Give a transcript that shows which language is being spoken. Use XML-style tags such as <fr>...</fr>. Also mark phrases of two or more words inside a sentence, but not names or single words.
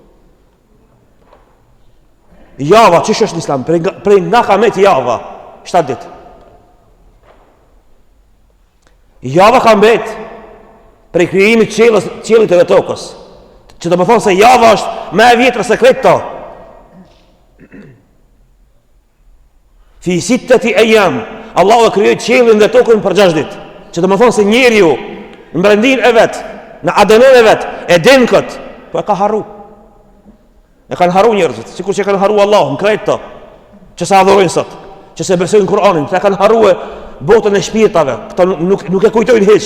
<sq>Java, ç'ish është në Islam? Prej nga ka met java, 7 ditë. Java ka mbet prej krijimit të qiellit dhe tokës. Që do të thonë se java është më e vjetër se këto.</sq> <ar>في ستة أيام,</ar> <sq>Allahu e krijoi qiellin dhe tokën për 6 ditë. Që do të thonë se njeriu në brendin e vet, në ADN e vet, e din kët, po e ka harru. E kanë harru njerëzit, sikur që kanë harru Allahun, krejt to, që sa adhurojnë sot, që se besojnë Kur'anin, këta kanë harruar botën e shpirtave, këta nuk e kujtojnë hiç.</sq>